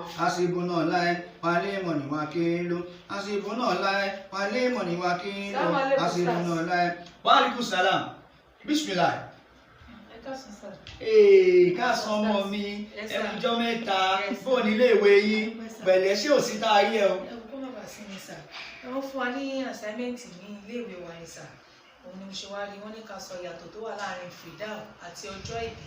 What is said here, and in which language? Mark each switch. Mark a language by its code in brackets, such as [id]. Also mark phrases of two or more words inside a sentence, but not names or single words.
[ar] حسبنا الله ونعم الوكيل. حسبنا الله ونعم الوكيل. حسبنا الله. وعليكم السلام. بسم الله. [yo] Káàsán ọmọ mi, ẹkùjọ́ mẹ́ta, bó ní ilé ìwé yín, pẹ̀lẹ́ ṣé ò sí tá ayé o. Kó má bàa sí ni sà. Wọ́n fún wa ní assignment ní ilé ìwé wa ni sà. Òun ni mo ṣe wá rí, wọ́n ní ká sọ ìyàtọ̀ tó wà láàrin Fidal àti ọjọ́ ìbí.